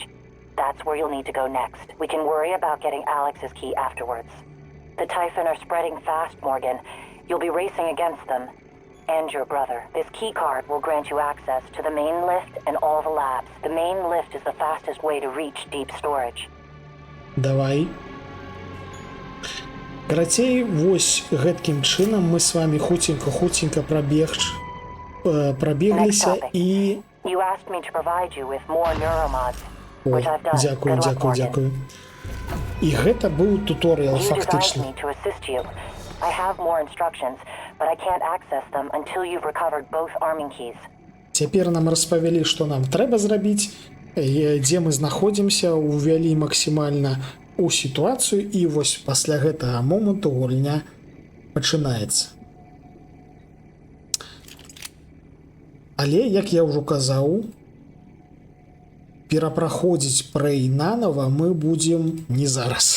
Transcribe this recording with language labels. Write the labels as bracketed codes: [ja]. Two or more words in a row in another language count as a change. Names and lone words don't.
[en] That's where you'll need to go next. We can worry about getting Alex's key afterwards. The Typhon are spreading fast, Morgan. You'll be racing against them. And your brother. This key card will grant you access to the main lift and all the labs. The main lift is the fastest way to reach deep storage. [be] Давай. Карацей, вось гэткім чынам мы с вами хуценька прабегліся і... [en] You asked me to provide you with more neuromods, [be] О, [en] which I've done. [be] дзякую. І гэта быў туторыял [en] You designed [be] фактычна. [en] me to assist you. I have more instructions, but I can't access them until you've recovered both arming keys. [be] Цяпер нам распавялі, што нам трэба зрабіць, дзе мы знаходзімся, увялі максімальна у сітуацыю, і вось пасля гэтага моманту гульня пачынаецца. Але, як я ўжо казаў, перапраходзіць Prey нанова мы будзем не зараз.